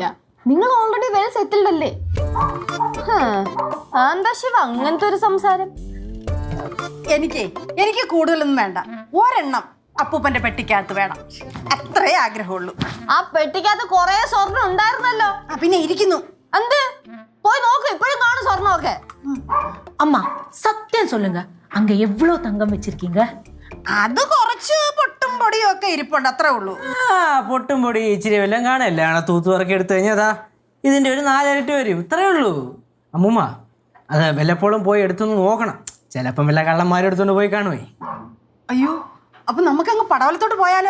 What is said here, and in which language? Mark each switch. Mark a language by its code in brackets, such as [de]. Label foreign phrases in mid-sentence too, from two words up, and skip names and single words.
[ml] നിങ്ങൾ [en] already well settled [ml] അല്ലേ? എന്താ ശിവ അങ്ങനത്തെ ഒരു സംസാരം? എനിക്ക് കൂടുതലൊന്നും വേണ്ട. ഒരെണ്ണം അപ്പൂപ്പന്റെ പെട്ടിക്കകത്ത് വേണം, അത്രേ ആഗ്രഹമുള്ളൂ. ആ പെട്ടിക്കകത്ത് കൊറേ സ്വർണം ഉണ്ടായിരുന്നല്ലോ. പിന്നെ ഇരിക്കുന്നു. എന്ത്? പോയി നോക്ക്, ഇപ്പോഴും കാണും സ്വർണ്ണമൊക്കെ. [ta] அம்மா சத்தியம் சொல்லுங்க, அங்க எவ்வளவு தங்கம் வச்சிருக்கீங்க? [ml] അത് കുറച്ച് പൊട്ടും പൊടിയും ഒക്കെ ഇരിപ്പുണ്ട്, അത്രേ ഉള്ളൂ. പൊട്ടും പൊടി ഇച്ചിരി വല്ലതും കാണല്ലേ? തൂത്തുവറക്കി എടുത്തു കഴിഞ്ഞാൽ അതാ ഇതിന്റെ ഒരു 4 ഇരട്ടി വരും. ഇത്രേ ഉള്ളൂ അമ്മൂമ്മ. അത് വല്ലപ്പോഴും പോയി എടുത്തൊന്ന് നോക്കണം. ചിലപ്പം വല്ല കള്ളന്മാരും എടുത്തോണ്ട് പോയി കാണുവേ. അയ്യോ, അപ്പൊ നമുക്കങ്ങ് പടവലത്തോട്ട് പോയാലോ?